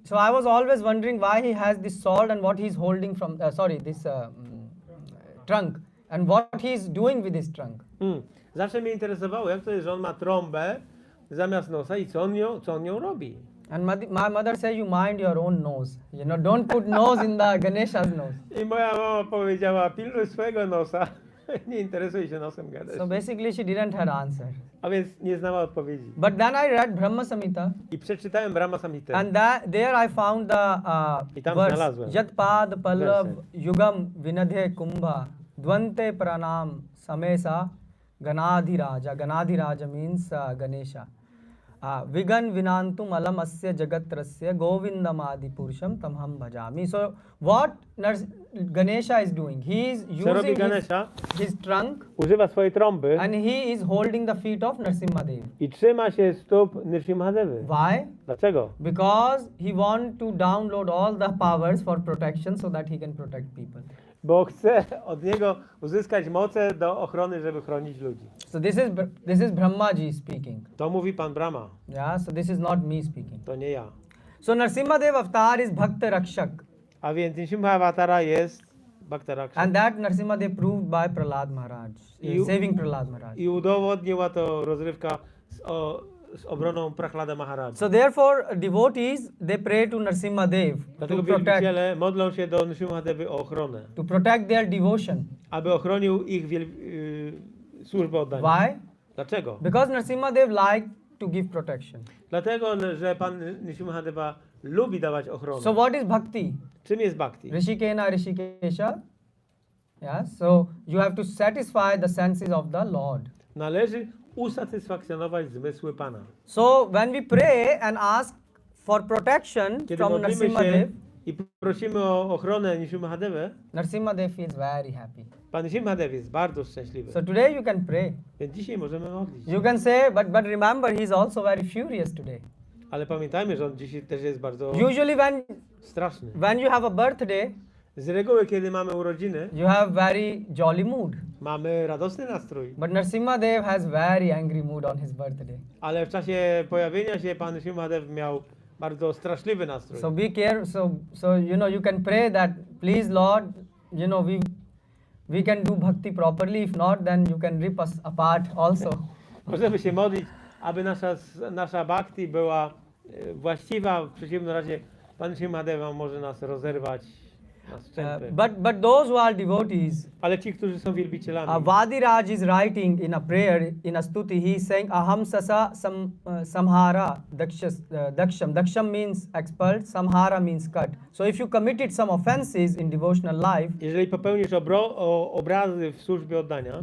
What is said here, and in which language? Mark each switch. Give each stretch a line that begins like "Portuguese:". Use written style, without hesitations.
English: So I was always wondering why he has this sword and what he's holding from. This trunk and what he's doing with his trunk.
Polish: Zawsze mnie interesowało, jak to jest, że on ma trąbę zamiast nosa i co on nią robi.
English: And my mother says you mind your own nose. You know, don't put nose in the Ganesha's nose.
Polish: I moja mama powiedziała, pilnuj swojego nosa, nie interesuj się nosem gadać.
English: So basically she didn't have answer.
Polish: A więc nie znała odpowiedzi.
English: But then I read Brahma Samhita
Polish: I przeczytałem Brahma Samhitę.
English: and there I found the
Polish: I tam
English: verse
Polish: znalazłem
Sanskrit: Yat Pad Pallav
Polish: werset.
Sanskrit: Yugam Vinadhe Kumbha Dvante Pranam Samesa Ganadhiraja.
English: Ganadhiraja means Ganesha.
Sanskrit: Vigan Vinantum Alam Asya Jagatrasya Govindamadi Purusham Tamham Bhajami.
English: So what Ganesha is doing? He is
Polish: Co robi
English: using
Polish: Ganesha?
English: his trunk
Polish: Używa swojej trąby
English: and he is holding the feet of Nrsimhadev.
Polish: i trzyma się stóp Nrsimhadevy.
English: Why?
Polish: Dlaczego?
English: Because he wants to download all the powers for protection so that he can protect people.
Polish: Bo chce od niego uzyskać moce do ochrony, żeby chronić ludzi.
English: So this is Brahmaji speaking.
Polish: To mówi pan Brahma,
English: Yeah, so this is not me speaking.
Polish: to nie ja.
English: So Nrsimhadev avatar is Bhakta Rakshak,
Polish: A więc Nrsimhavatara jest Bhaktaraksha.
English: and that Nrsimhadev proved by Prahlad Maharaj, saving Prahlad Maharaj.
Polish: I udowodniła to rozrywka z obroną Prahlada Maharaja.
English: So therefore devotees they pray to Nrsimhadev
Polish: Dlatego
English: to protect
Polish: wielbiciele modlą się do Nrsimhadevy o ochronę,
English: their devotion.
Polish: aby ochronił ich służbę oddania.
English: Why?
Polish: Dlaczego?
English: Because Nrsimhadev like to give protection.
Polish: Dlatego, że pan Nrsimhadeva lubi dawać ochronę.
English: So what is bhakti?
Polish: Czym jest bhakti?
Sanskrit: Rishikena Rishikesha.
English: Yeah, so you have to satisfy the senses of the Lord.
Polish: Należy usatysfakcjonować zmysły Pana.
English: So when we pray and ask for protection
Polish: Kiedy
English: from
Polish: modlimy się
English: Nrsimhadev,
Polish: i prosimy o ochronę Nrsimhadevę,
English: Nrsimhadev feels very happy.
Polish: pan Nrsimhadev jest bardzo szczęśliwy.
English: So today you can pray.
Polish: Więc dzisiaj możemy modlić.
English: You can say, but remember, he's also very furious today.
Polish: Ale pamiętajmy, że on dzisiaj też jest bardzo
English: Usually
Polish: straszny.
English: when you have a birthday,
Polish: Z reguły, kiedy mamy urodziny,
English: you have very jolly mood.
Polish: mamy radosny nastrój.
English: But Nrsimhadev has very angry mood on his birthday.
Polish: Ale w czasie pojawienia się pan Nrsimhadev miał bardzo straszliwy nastrój.
English: So be careful. So you know you can pray that, please Lord, you know we can do bhakti properly. If not, then you can rip us apart also.
Polish: Możemy się modlić, aby nasza bhakti była właściwa. W przeciwnym razie pan Nrsimhadeva może nas rozerwać na strzępy.
English: But those who are devotees,
Polish: Ale ci, którzy są wielbicielami,
English: Vadiraj is writing in a prayer, in a stuti, he is saying
Sanskrit: aham sasa samhara daksham.
English: Daksham means expelled, samhara means cut. So if you committed some offenses in devotional life,
Polish: jeżeli popełnisz obrazy w służbie oddania,